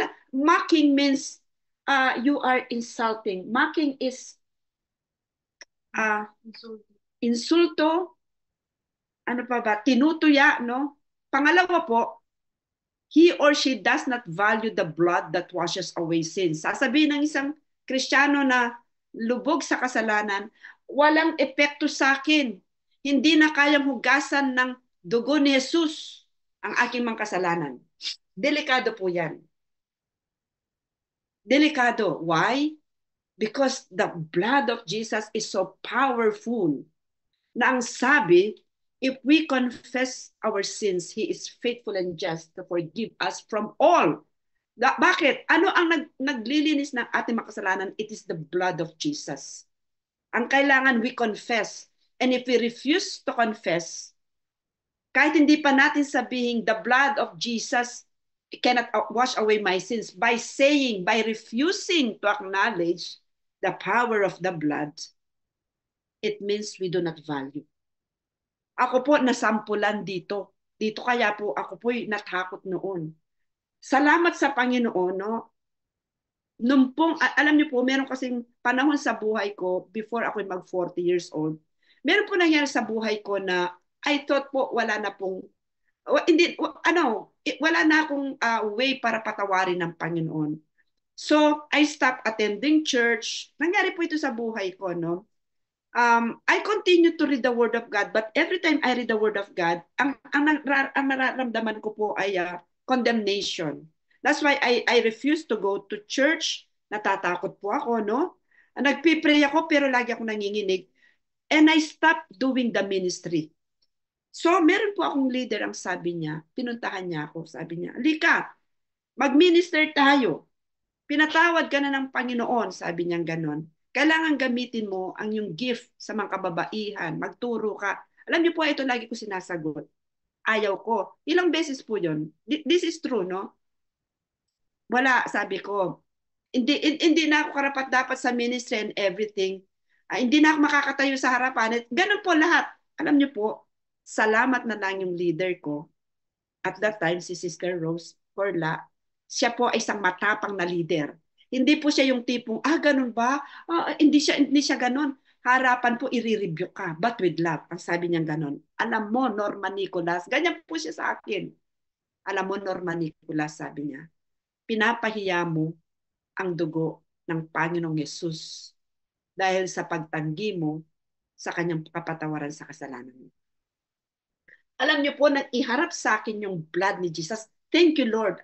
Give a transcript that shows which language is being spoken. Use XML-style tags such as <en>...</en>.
<en>Mocking means you are insulting. Mocking is</en> <tl>uh, insulto, ano pa ba, tinutuya, no? Pangalawa po,</tl> <en>he or she does not value the blood that washes away sins.</en> <tl>Sasabihin ng isang Kristiyano na lubog sa kasalanan, walang epekto sa akin. Hindi na kayang hugasan ng dugo ni Jesus ang aking mga kasalanan. Delikado po yan. Delikado. Why?</tl> <en>Because the blood of Jesus is so powerful</en> <tl>na ang sabi,</tl> <en>if we confess our sins, He is faithful and just to forgive us from all.</en> <tl>Bakit? Ano ang naglilinis ng ating makasalanan?</tl> <en>It is the blood of Jesus.</en> <tl>Ang kailangan</tl> <en>we confess. And if we refuse to confess,</en> <tl>kahit hindi pa natin sabihin,</tl> <en>the blood of Jesus cannot wash away my sins, by saying, by refusing to acknowledge the power of the blood, it means we do not value.</en> <tl>Ako po nasampulan dito. Dito kaya po ako po natakot noon. Salamat sa Panginoon, no? Nung pong, alam niyo po, meron kasing panahon sa buhay ko, before ako mag 40 years old, meron po nangyari sa buhay ko na</tl> <en>I thought</en> <tl>po wala na pong, hindi, wala na akong way para patawarin ng Panginoon.</tl> <en>So, I stopped attending church.</en> <tl>Nangyari po ito sa buhay ko, no?</tl> <en>I continue to read the Word of God, but every time I read the Word of God,</en> <tl>ang nararamdaman ko po ay</tl> <en>condemnation. That's why I refuse to go to church.</en> <tl>Natatakot po ako, no? Nagpipray ako, pero lagi ako nanginginig.</tl> <en>And I stopped doing the ministry.</en> <tl>So, meron po akong leader, ang sabi niya, pinuntahan niya ako, sabi niya, halika, mag-minister tayo. Pinatawad ka na ng Panginoon, sabi niya ganon. Kailangan gamitin mo ang yung gift sa mga kababaihan, magturo ka. Alam niyo po, ito lagi ko sinasagot. Ayaw ko. Ilang beses po yun.</tl> <en>This is true,</en> <tl>no? Wala, sabi ko. Hindi na ako karapat dapat sa ministry and everything. Hindi na ako makakatayo sa harapan. Ganun po lahat. Alam niyo po, salamat na lang yung leader ko. At that time, si Sister Rose Corla, siya po ay isang matapang na leader. Hindi po siya yung tipong, ganun ba? Hindi siya ganun. Harapan po, i-review ka,</tl> <en>but with love.</en> <tl>Ang sabi niya ganun. Alam mo, Norma Nicolas, ganyan po siya sa akin. Alam mo, Norma Nicolas, sabi niya, pinapahiya mo ang dugo ng Panginoong Yesus dahil sa pagtanggi mo sa kanyang kapatawaran sa kasalanan mo. Alam niyo po, nang iharap sa akin yung blood ni Jesus.</tl> <en>Thank you, Lord.</en>